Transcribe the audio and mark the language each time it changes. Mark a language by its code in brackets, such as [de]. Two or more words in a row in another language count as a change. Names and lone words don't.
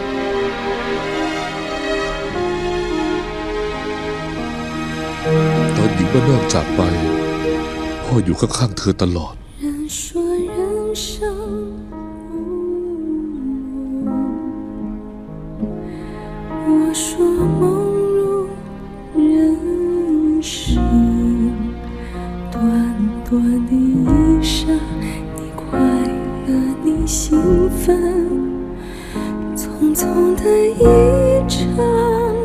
[th] ตอนญิงบ้านนอกจากไป พ่ออยู่ข้างๆเธอตลอด [zh] 人说人生我说梦如人生，短短的一生，你快乐，你兴奋，匆匆的一程。